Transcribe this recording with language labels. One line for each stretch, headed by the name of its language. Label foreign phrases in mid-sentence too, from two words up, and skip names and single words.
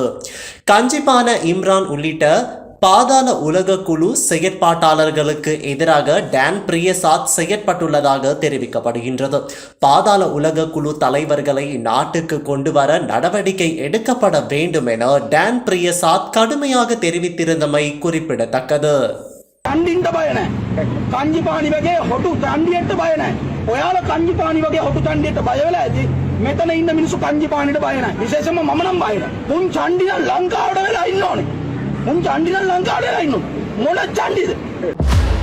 Tamil: கஞ்சிபான இம்ரான் உள்ளிட்ட பாதாள உலக குழு செயற்பாட்டாளர்களுக்கு எதிராக டான் பிரியசாத் செயற்பட்டுள்ளதாக தெரிவிக்கப்படுகின்றது. பாதாள உலக குழு தலைவர்களை நாட்டுக்கு கொண்டு வர நடவடிக்கை எடுக்கப்பட வேண்டும் என டான் பிரியசாத் கடுமையாக தெரிவித்திருந்தமை குறிப்பிடத்தக்கது.
Sinhala: කණ්ඩින්ට බය නැහැ. කංජිපානි වගේ හොටු තණ්ඩියට බය නැහැ. ඔයාලා කංජිපානි වගේ හොටු තණ්ඩියට බය වෙලා ඇති. මෙතන ඉන්න මිනිස්සු කංජිපානිට බය නැහැ. විශේෂයෙන්ම මම නම් බය නැහැ. මුන් චණ්ඩි නම් ලංකාවට වෙලා ඉන්න ඕනේ. මුන් චණ්ඩි නම් ලංකාවට වෙලා ඉන්න ඕනේ. මොන චණ්ඩිද?